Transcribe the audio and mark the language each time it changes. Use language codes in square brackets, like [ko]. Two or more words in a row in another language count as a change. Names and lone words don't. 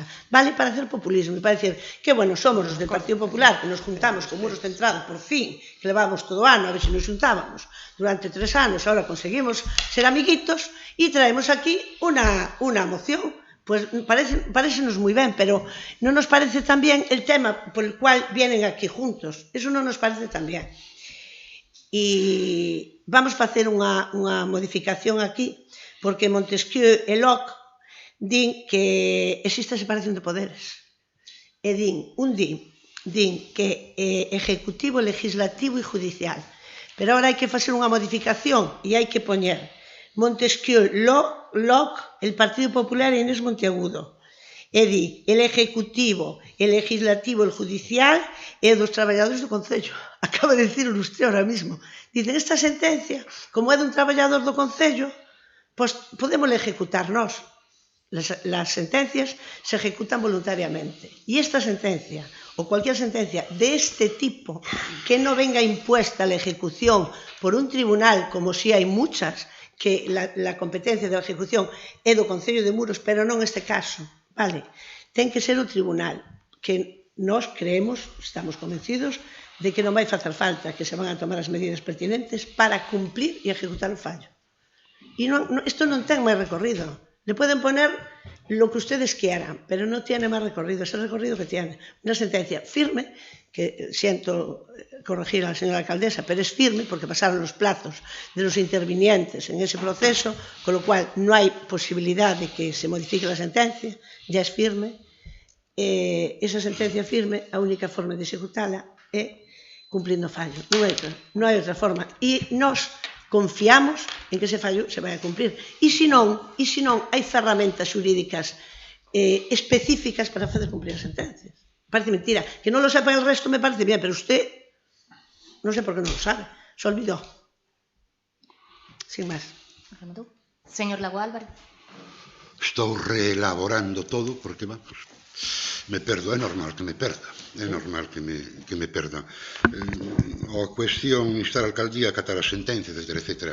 [gl] Vale [es] para hacer populismo [gl] e para decir que, bueno, somos os del Partido Popular que nos juntamos con muros centrados por fin, que levábamos todo o ano, a ver se nos juntábamos durante 3 anos, ahora conseguimos ser amiguitos e traemos aquí unha moción. Pues parécenos moi ben, pero non nos parece [es] tan bien el tema por el cual vienen aquí juntos. [gl] Eso non nos parece tan bien. E vamos facer unha modificación aquí, porque Montesquieu e Locke din que existe a separación de poderes. E din que ejecutivo, legislativo e judicial. Pero agora hai que facer unha modificación e hai que poñer Montesquieu, Locke, el Partido Popular e Inés Monteagudo. E di, [es] el ejecutivo, el legislativo, el judicial [gl] e dos traballadores do Concello. Acaba de dicir [es] usted ahora mismo. [gl] Dicen, esta sentencia, como é dun traballador do Concello, pois podemos ejecutar nós. [es] Las sentencias se ejecutan voluntariamente. Y esta sentencia, o cualquier sentencia de este tipo, que no venga impuesta la ejecución por un tribunal, como si hay muchas, que la competencia de la ejecución [gl] é do Concello de Muros, pero non este caso, [es] vale? [gl] Ten que ser o tribunal, que nós creemos, estamos convencidos, de que non vai facer falta, [es] que se van a tomar [gl] as medidas pertinentes para cumplir e ejecutar o fallo. E isto non ten máis recorrido. [es] Le pueden poner lo que ustedes quieran, pero no tiene más recorrido, es el recorrido que tiene. Una sentencia firme, que siento corregir a la señora alcaldesa, pero es firme porque pasaron los plazos de los intervinientes en ese proceso, con lo cual no hay posibilidad de que se modifique la sentencia, ya es firme. [gl] Esa sentencia firme, a única forma de ejecutarla é cumplindo fallo. Non hai outra forma. E nós confiamos en que ese fallo se vai a cumprir. E se non, hai ferramentas xurídicas específicas para facer cumplir as sentencias. Parece mentira. [es] Que non lo sepa el resto me parece bien, pero usted [gl] non sei [es] por qué non lo sabe. Se olvidó. [gl] Sin máis. [es] Señor Lago Álvarez. [gl] Estou reelaborando todo porque, vamos, me perdo, é normal que me perda. É normal que me perda. A cuestión instar a alcaldía a acatar as sentencias, etc.